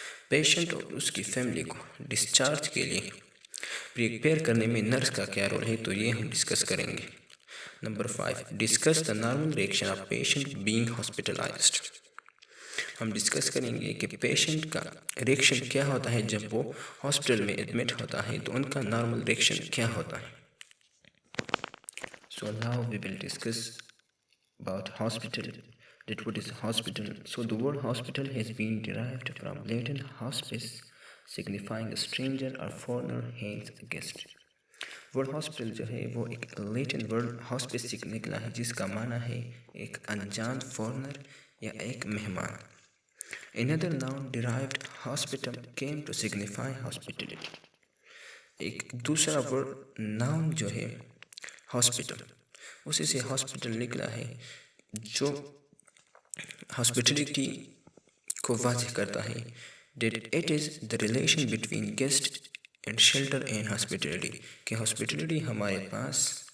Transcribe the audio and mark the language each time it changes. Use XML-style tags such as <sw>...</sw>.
<ur>Patient اور اس کی family کو ڈسچارج کے لیے پریپیئر کرنے میں نرس کا کیا رول ہے، تو یہ ہم ڈسکس کریں گے۔ Number 5،</ur> <en>Discuss the normal reaction of patient being hospitalised.</en> <ur>ہم ڈسکس کریں گے کہ پیشنٹ کا ریئیکشن کیا ہوتا ہے جب وہ ہاسپٹل میں ایڈمٹ ہوتا ہے، تو ان کا نارمل ریئیکشن کیا ہوتا ہے۔</ur> <en>So now we will discuss about hospital. That what is hospital? So the word hospital has been derived from Latin hospice, signifying a stranger or foreigner, hence a guest.</en> <ur>Word hospital جو ہے وہ ایک Latin word hospice سے نکلا ہے، جس کا معنی ہے ایک انجان فورنر یا ایک مہمان۔</ur> <en>Another noun derived hospital came to signify hospitality.</en> <ur>ایک دوسرا ورڈ ناؤن جو ہے ہاسپٹل، اسی سے ہاسپٹل نکلا ہے، جو ہاسپٹلٹی کو واضح کرتا ہے۔</ur> <en>That it is the relation between guest and shelter and hospitality،</en> <ur>کہ ہاسپٹلٹی ہمارے پاس</ur>